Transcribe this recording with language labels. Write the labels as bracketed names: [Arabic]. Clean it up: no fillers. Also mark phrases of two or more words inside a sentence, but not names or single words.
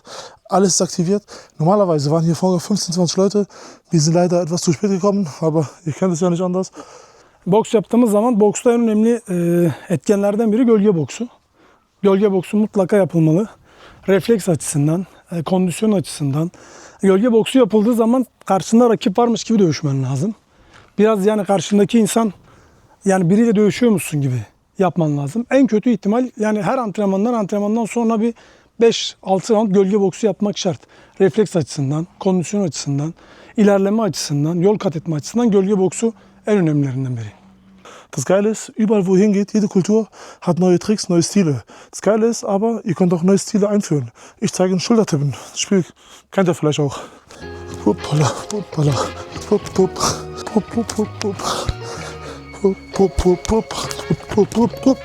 [German] Alles ist aktiviert. Normalerweise waren hier vorher 15, 20 Leute. Wir sind leider etwas zu spät gekommen, aber ihr kennt es ja nicht anders. [Turkish] Boks yaptığımız zaman boksta en önemli etkenlerden biri gölge boksu. Gölge boksu mutlaka yapılmalı. Refleks açısından, kondisyon açısından. Gölge boksu yapıldığı zaman karşında rakip varmış gibi dövüşmen lazım. Biraz yani karşındaki insan yani biriyle dövüşüyormuşsun gibi yapman lazım. En kötü ihtimal yani her antrenmandan sonra bir 5-6 round gölge boksu yapmak şart. Refleks açısından, kondisyon açısından, ilerleme açısından, yol kat etme açısından gölge boksu en önemlilerinden biri. [German] Das Geile ist, überall wo ihr hingeht, jede Kultur hat neue Tricks, neue Stile. Das Geile ist aber, ihr könnt auch neue Stile einführen. Ich zeige einen Schultertippen. Das Spiel kennt ihr vielleicht auch. Hoppala, hoppala, hopp, hopp, hopp, hopp, hopp, hopp. Hopp, hopp, hopp, hopp, hopp, hopp, hopp.